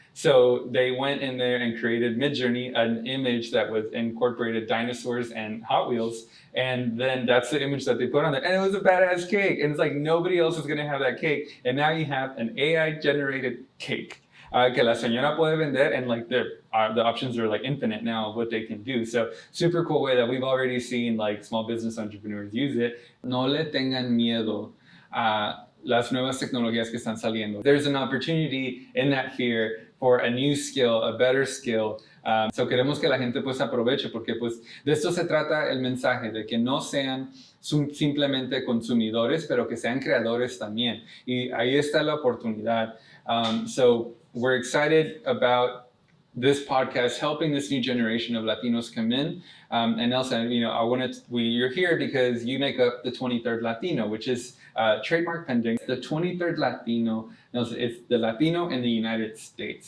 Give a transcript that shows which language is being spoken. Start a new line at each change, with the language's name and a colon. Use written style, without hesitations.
English: So they went in there and created mid-journey an image that was incorporated dinosaurs and Hot Wheels, and then that's the image that they put on there, and it was a badass cake, and it's like nobody else is gonna have that cake, and now you have an AI-generated cake
Spanish: que la señora puede vender,
English: and the options are infinite now of what they can do. So super cool way that we've already seen small business entrepreneurs use it.
Spanish: No le tengan miedo a las nuevas tecnologías que están saliendo.
English: There's an opportunity in that fear for a new skill, a better skill.
Spanish: So queremos que la gente pues aproveche, porque pues de esto se trata el mensaje, de que no sean simplemente consumidores, pero que sean creadores también. Y ahí está la oportunidad.
English: So we're excited about this podcast helping this new generation of Latinos come in. And Nelson, you're here because you make up the 23rd Latino, which is trademark pending, the 23rd Latino No, it's the Latino in the United States.